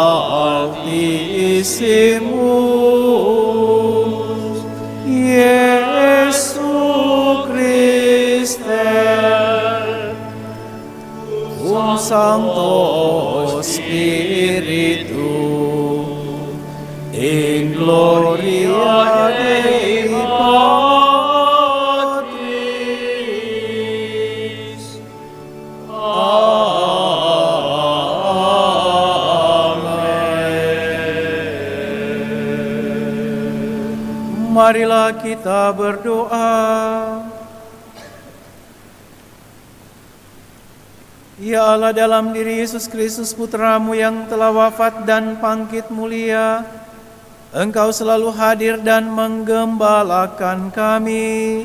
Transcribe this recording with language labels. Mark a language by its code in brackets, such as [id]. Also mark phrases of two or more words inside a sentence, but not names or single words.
[la] Altissimus, Iesu Christe, cum Sancto Spiritu, in gloria Dei Patris. Amen. [id] Marilah kita berdoa. Ya Allah, dalam diri Yesus Kristus Putra-Mu yang telah wafat dan bangkit mulia, Engkau selalu hadir dan menggembalakan kami.